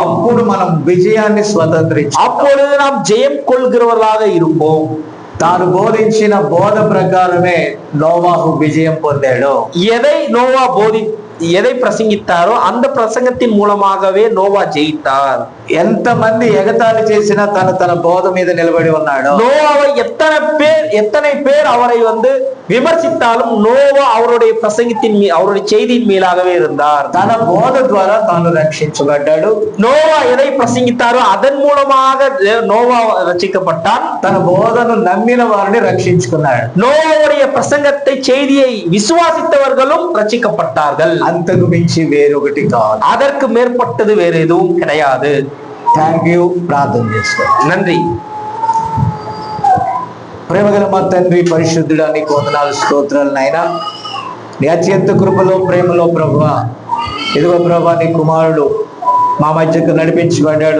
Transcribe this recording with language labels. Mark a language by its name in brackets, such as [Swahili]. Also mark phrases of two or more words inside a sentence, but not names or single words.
[Telugu] అప్పుడు మనం విజయాన్ని స్వతంత్రించాలి. [Tamil] அப்பொழுது நாம் ஜெயம் கொள்கிறவர்களாக இருப்போம். [Telugu] తాను బోధించిన బోధ ప్రకారమే నోవాహు విజయం పొందాడు. [Tamil] எதை பிரசங்கித்தாரோ அந்த பிரசங்கத்தின் மூலமாகவே நோவா ஜெயித்தார். [Telugu] ఎంతమంది ఎగతాళి చేసినా తన బోధ మీద నిలబడి ఉన్నాడు. [Tamil] நோவாவை எத்தனை பேர் அவரை விமர்சித்தாலும் நோவா அவருடைய பிரசங்கத்தின் அவருடைய செய்தியின் மேலாகவே இருந்தார். [Telugu] తన బోధ ద్వారా తాను రక్షించబడ్డాడు. [Tamil] நோவா எதை பிரசங்கித்தாரோ அதன் மூலமாக நோவா ரட்சிக்கப்பட்டான். [Telugu] తన బోధను నమ్మిన వారిని రక్షించుకున్నాడు. [Tamil] நோவாவுடைய பிரசங்கத்தை செய்தியை விசுவாசித்தவர்களும் ரட்சிக்கப்பட்டார்கள். [Telugu] అంతకు మించి వేరొకటి కాదు. [Tamil] அதற்கு மேற்பட்டது வேற எதுவும் கிடையாது. [English] thank you. [Telugu] ప్రార్థన చేస్తాం. [Tamil] நன்றி. [Telugu] ప్రేమగల మా తండ్రి పరిశుద్ధుడా, నీకు వందనాలు, స్తోత్రాలు నాయనా. నీ అత్యంత కృపలో ప్రేమలో ప్రభువా, ఇదిగో ప్రభువా, నీ కుమారుడు మా మధ్యకు నడిపించబడ్డాడు.